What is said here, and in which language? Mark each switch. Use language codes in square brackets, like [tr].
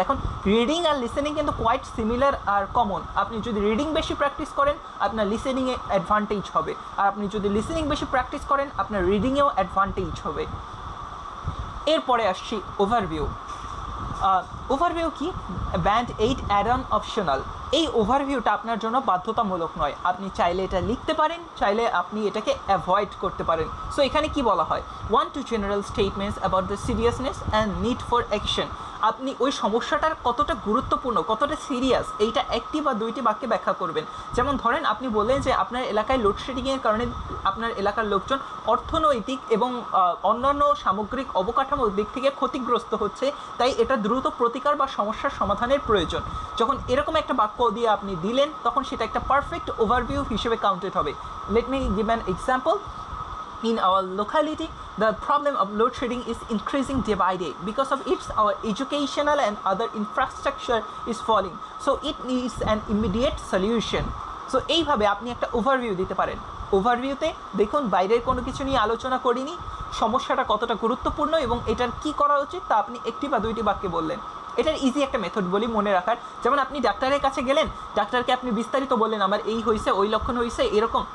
[bn] এখন রিডিং আর লিসেনিং কিন্তু quite similar আর common. আপনি যদি রিডিং বেশি প্র্যাকটিস করেন আপনার লিসেনিংয়ে অ্যাডভান্টেজ হবে, আর আপনি যদি লিসেনিং বেশি প্র্যাকটিস করেন আপনার রিডিংয়েও অ্যাডভান্টেজ হবে। এরপরে আসছি ওভারভিউ। ওভারভিউ কি? Band 8 add on optional. এই ওভারভিউটা আপনার জন্য বাধ্যতামূলক নয়, আপনি চাইলে এটা লিখতে পারেন, চাইলে আপনি এটাকে অ্যাভয়েড করতে পারেন। [en] so [bn] এখানে কি বলা হয়, [en] 1 to general statements about the seriousness and need for action। [bn] আপনি ওই সমস্যাটার কতটা গুরুত্বপূর্ণ, কতটা সিরিয়াস, এইটা একটি বা দুইটি বাক্যে ব্যাখ্যা করবেন। যেমন ধরেন আপনি বললেন যে আপনার এলাকায় লোডশেডিংয়ের কারণে আপনার এলাকার লোকজন অর্থনৈতিক এবং অন্যান্য সামগ্রিক অবকাঠামোর দিক থেকে ক্ষতিগ্রস্ত হচ্ছে, তাই এটা দ্রুত প্রতিকার বা সমস্যার সমাধানের প্রয়োজন। যখন এরকম একটা বাক্য দিয়ে আপনি দিলেন তখন সেটা একটা পারফেক্ট ওভারভিউ হিসেবে কাউন্টেড হবে। [en] Let me give an example. In our locality, the problem of load shedding is increasing day by day. Because of it, our educational and other infrastructure is falling. So it needs an immediate solution. [bn] So এইভাবে আপনি একটা overview দিতে পারেন। ওভারভিউতে দেখুন বাইরের কোনো কিছু নিয়ে আলোচনা করিনি, সমস্যাটা কতটা গুরুত্বপূর্ণ এবং এটার কি করা উচিত তা আপনি একটি বা দুইটি বাক্যে বললেন। এটার ইজি একটা মেথড বলি মনে রাখার। যেমন আপনি ডাক্তারের কাছে গেলেন, ডাক্তারকে আপনি বিস্তারিত বললেন আমার এই হয়েছে, ওই লক্ষণ হয়েছে, এরকম।